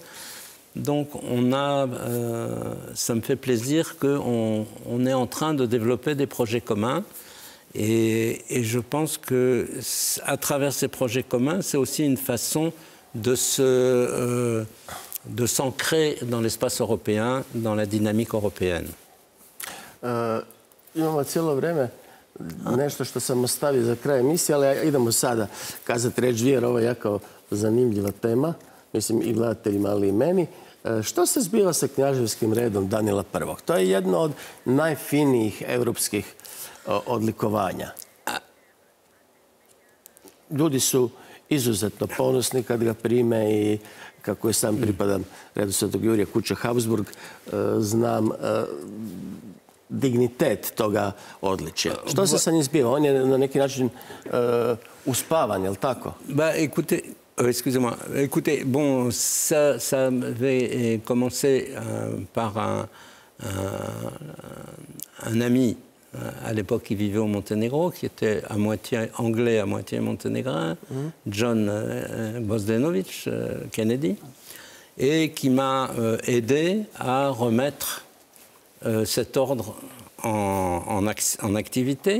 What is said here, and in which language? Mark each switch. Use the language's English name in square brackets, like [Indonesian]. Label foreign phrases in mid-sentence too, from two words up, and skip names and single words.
[French] Donc ça me fait plaisir qu'on est en train de développer des projets communs. Et je pense qu'à travers ces projets communs, c'est aussi une façon de s'ancrer dans l'espace européen, dans la dynamique européenne. [Croatian] Imamo cijelo vreme nešto što sam ostavio za kraj emisije, ali idemo sada kazati reč dvije, jer ovo je jako zanimljiva tema, mislim i gledateljima, ali i meni. Što se zbiva sa knjaževskim redom Danila I? To je jedno od najfinijih evropskih odlikovanja. Ljudi su izuzetno ponosni kad ga prime i kako je sam pripadam redu Svetog Jurija kuća Habsburg, znam dignitet toga odličja. Što se sa njim zbiva? On je na neki način uspavan, je li tako? [French] Écoutez, excusez-moi. Écoutez, bon, ça avait commencé par un ami à l'époque qui vivait au Monténégro, qui était à moitié anglais, à moitié monténégrin, John Bozdenovic Kennedy, et qui m'a aidé à remettre cet ordre en activité.